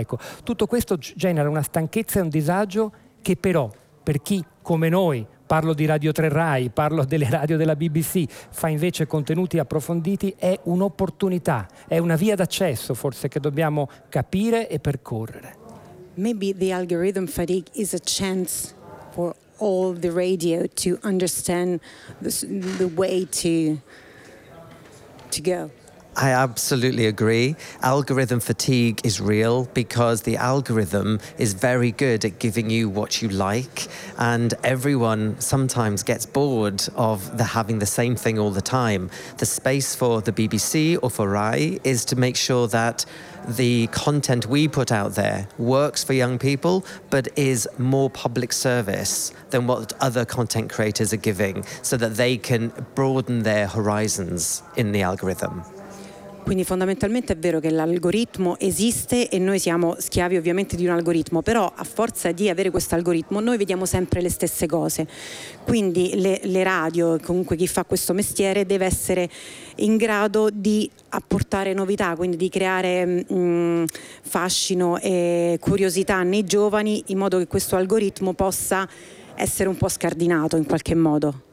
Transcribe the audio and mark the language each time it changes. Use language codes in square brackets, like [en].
[it] Ecco, tutto questo genera una stanchezza e un disagio che però, per chi come noi, parlo di Radio 3 Rai, parlo delle radio della BBC, fa invece contenuti approfonditi, è un'opportunità, è una via d'accesso forse che dobbiamo capire e percorrere. [en] Maybe the algorithm fatigue is a chance for all the radio to understand the way to go. I absolutely agree. Algorithm fatigue is real because the algorithm is very good at giving you what you like, and everyone sometimes gets bored of the having the same thing all the time. The space for the BBC or for Rai is to make sure that the content we put out there works for young people but is more public service than what other content creators are giving, so that they can broaden their horizons in the algorithm. [it] Quindi fondamentalmente è vero che l'algoritmo esiste e noi siamo schiavi ovviamente di un algoritmo, però a forza di avere questo algoritmo noi vediamo sempre le stesse cose. Quindi le radio, comunque chi fa questo mestiere, deve essere in grado di apportare novità, quindi di creare fascino e curiosità nei giovani, in modo che questo algoritmo possa essere un po' scardinato in qualche modo.